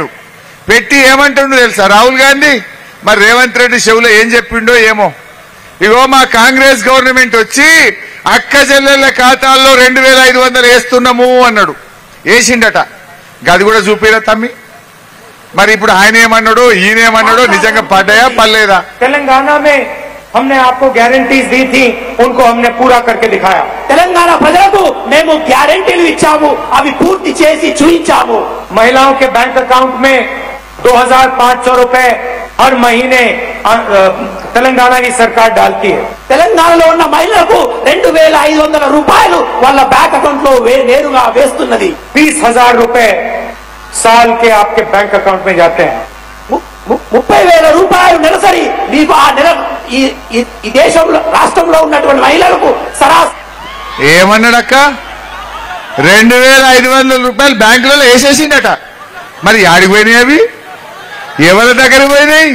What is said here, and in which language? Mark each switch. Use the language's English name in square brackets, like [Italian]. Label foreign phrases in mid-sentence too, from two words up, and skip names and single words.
[Telugu] పెట్టి ఏమంటుండో తెలుసా రాహుల్ గాంధీ? మరి రేవంత్ రెడ్డి చెవులో ఏం చెప్పిండో ఏమో. ఇగో మా కాంగ్రెస్ గవర్నమెంట్ వచ్చి అక్క చెల్లెళ్ల ఖాతాల్లో 2500 వేస్తున్నాము అన్నాడు. వేసిండట. గది కూడా చూపిరా తమ్మి. మరి ఇప్పుడు ఆయన ఏమన్నాడు, ఈయనేమన్నాడో నిజంగా పడ్డాయా పర్లేదా? [Hindi] తెలంగాణ మే हमने आपको गारंटीज दी थी, उनको हमने पूरा करके दिखाया. [Telugu] తెలంగాణ ప్రజలకు మేము గ్యారెంటీలు ఇచ్చాము, అవి పూర్తి చేసి చూపించాము. [Hindi] महिलाओं के [English] bank account [Hindi] में 2500 रुपए हर महीने तेलंगाना की सरकार डालती है. [Telugu] తెలంగాణలో ఉన్న మహిళలకు 2500 రూపాయలు వాళ్ళ [English] bank account [Telugu] లో నేరుగా వేస్తున్నది. [Hindi] 20,000 रुपए साल के आपके [English] bank account [Hindi] में जाते हैं. [Telugu] 30,000 రూపాయలు నెలసరి మీకు ఆ నెల ఈ దేశంలో రాష్ట్రంలో ఉన్నటువంటి మహిళలకు ఏమన్నాడక్క? 2500 రూపాయలు బ్యాంకులలో వేసేసిండట. మరి ఆడికి పోయినాయి అవి? ఎవరి దగ్గర పోయినాయి?